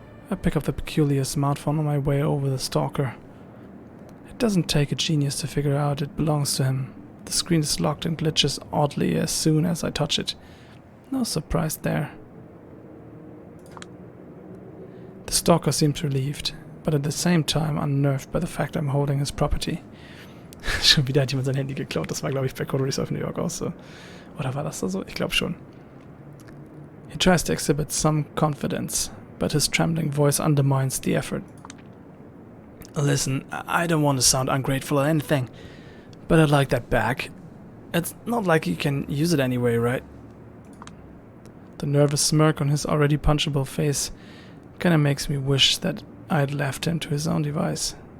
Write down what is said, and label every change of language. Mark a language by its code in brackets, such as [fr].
[en] I pick up the peculiar smartphone on my way over the stalker. It doesn't take a genius to figure out it belongs to him. The screen is locked and glitches oddly as soon as I touch it. No surprise there. The stalker seems relieved, but at the same time unnerved by the fact I'm holding his property. [de] Schon wieder hat jemand sein Handy geklaut. Das war, glaube ich, bei Coteries of New York auch so. Oder war das da so? Ich glaube schon. [en] He tries to exhibit some confidence, but his trembling voice undermines the effort. Listen, I don't want to sound ungrateful or anything, but I'd like that back. It's not like you can use it anyway, right? The nervous smirk on his already punchable face kinda makes me wish that I'd left him to his own device.